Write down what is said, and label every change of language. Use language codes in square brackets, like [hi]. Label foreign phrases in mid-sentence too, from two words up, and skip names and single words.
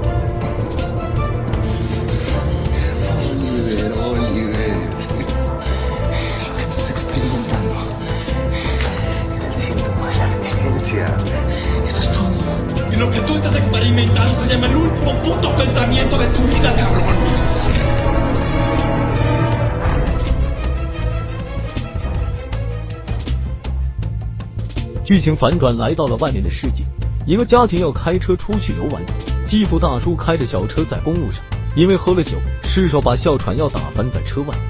[es] Oliver. Lo que estás experimentando es el síntoma de la abstinencia. Eso es todo. Y lo que tú estás experimentando se llama el último puto pensamiento de tu vida, cabrón. [zh] 剧情反转，来到了外面的世界。一个家庭要开车出去游玩，继父大叔开着小车在公路上，因为喝了酒，失手把哮喘药打翻在车外。